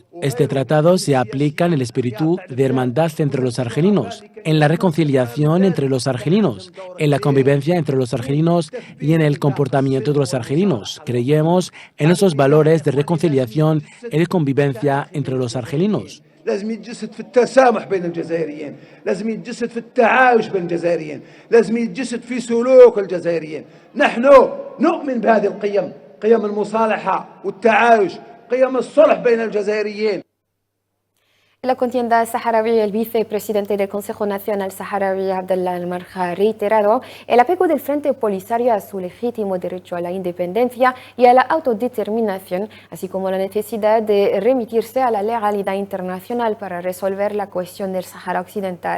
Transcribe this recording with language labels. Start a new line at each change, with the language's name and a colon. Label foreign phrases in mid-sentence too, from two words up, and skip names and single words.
Spanish: Este tratado se aplica en el espíritu de hermandad entre los argelinos, en la reconciliación entre los argelinos, en la convivencia entre los argelinos y en el comportamiento de los argelinos. Creemos en esos valores de reconciliación y de convivencia entre los argelinos.
Arabic: لازم يتجسد في التسامح بين الجزائريين، لازم يتجسد في التعايش بين الجزائريين، لازم يتجسد في سلوك الجزائريين. نحن نؤمن بهذه القيم، قيم المصالحة والتعايش، قيم الصلح بين الجزائريين.
Spanish: La contienda saharaui, el vicepresidente del Consejo Nacional Saharaui, Abdallah al-Marja, ha reiterado el apego del Frente Polisario a su legítimo derecho a la independencia y a la autodeterminación, así como la necesidad de remitirse a la legalidad internacional para resolver la cuestión del Sahara Occidental.